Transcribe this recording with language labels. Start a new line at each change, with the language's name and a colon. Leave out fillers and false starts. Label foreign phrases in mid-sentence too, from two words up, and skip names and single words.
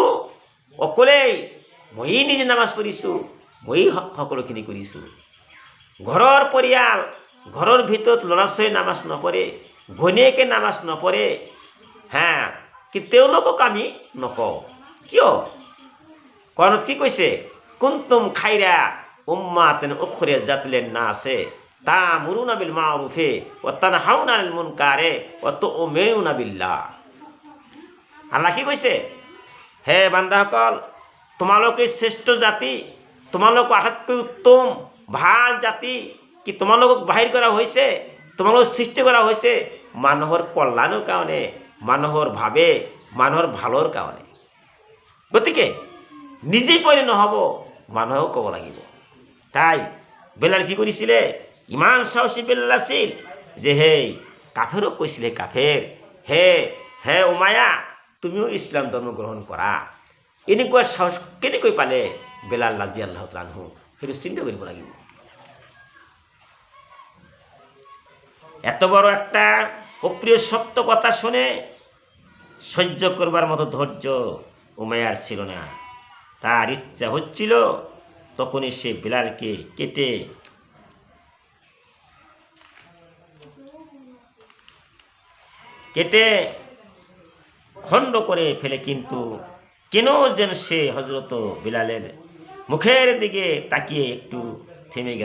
Assamese: অকলেই মই নিজে নামাজ পঢ়িছোঁ, মই সকলোখিনি কৰিছোঁ। ঘৰৰ পৰিয়াল, ঘৰৰ ভিতৰত ল'ৰা ছোৱালী নামাজ নপঢ়ে, ঘৈণীয়েকে নামাজ নপঢ়ে, কিন্তু তেওঁলোকক আমি নকওঁ। কিয়? কাৰণ কি কৈছে?
Arabic: كنتم خير أمة أخرجت للناس تأمرون بالمعروف وتنهون عن المنكر وتؤمنون بالله.
Assamese: আল্লাহ কি কৈছে? হে বান্দাসকল, তোমালোকে শ্ৰেষ্ঠ জাতি, তোমালোক আটাইতকৈ উত্তম ভাল জাতি। কি তোমালোকক বাহিৰ কৰা হৈছে, তোমালোক সৃষ্টি কৰা হৈছে মানুহৰ কল্যাণৰ কাৰণে, মানুহৰ ভাৱে, মানুহৰ ভালৰ কাৰণে। গতিকে নিজেই পঢ়ি নহ'ব, মানুহক ক'ব লাগিব। তাই বেলাল কি কৰিছিলে? ইমান সাহসী বেলাল আছিল যে সেই কাফেৰক কৈছিলে, কাফেৰ হে হে উমায়া, তুমিও ইছলাম ধৰ্ম গ্ৰহণ কৰা। এনেকুৱা সাহস কেনেকৈ পালে বেলাল
Arabic: رضي الله تعالى عنه?
Assamese: সেইটো চিন্তা কৰিব লাগিব।
Bangla: এত বড় একটা অপ্রিয় সত্য কথা শুনে সহ্য করবার মতো ধৈর্য উমাইয়ার ছিল না। তার ইচ্ছা হচ্ছিল তখনই সে বেলালকে কেটে খণ্ড করে ফেলে, কিন্তু কেন যেন সে হযরত বেলালের মুখের দিকে তাকিয়ে একটু থেমে গেল।